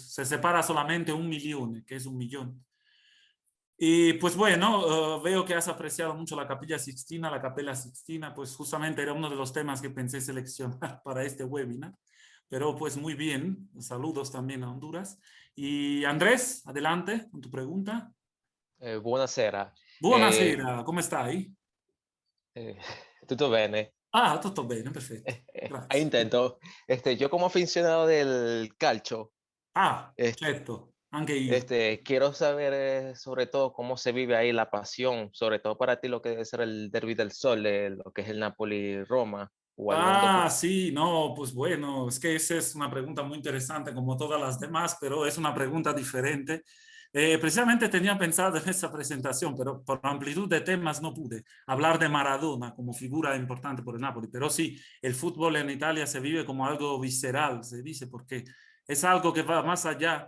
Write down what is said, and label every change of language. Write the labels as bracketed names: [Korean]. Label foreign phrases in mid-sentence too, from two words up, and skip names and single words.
[Spanish] Se separa solamente un milione, que es un millón. Y pues bueno, veo que has apreciado mucho la Capilla Sixtina, la Capella Sixtina, pues justamente era uno de los temas que pensé seleccionar para este webinar. Pero pues muy bien, saludos también a Honduras. Y Andrés, adelante con tu pregunta. [Italian] Buonasera. Buonasera, come stai? Eh, Tutto bene. Ah, tutto bene, perfetto. [Spanish] Ahí [Italian] Grazie. [Spanish] intento. Yo como aficionado del calcio, Ah, es- [Italian] certo, anche io. [Spanish] quiero saber sobre todo cómo se vive ahí la pasión, sobre todo para ti lo que debe ser el Derby del Sol, lo que es el Napoli-Roma o algún otro. Ah, sí, no, pues bueno, es que esa es una pregunta muy interesante como todas las demás, pero es una pregunta diferente. Precisamente tenía pensado en esa presentación, pero por la amplitud de temas no pude hablar de Maradona como figura importante por el Napoli, pero sí, el fútbol en Italia se vive como algo visceral, se dice, porque es algo que va más allá.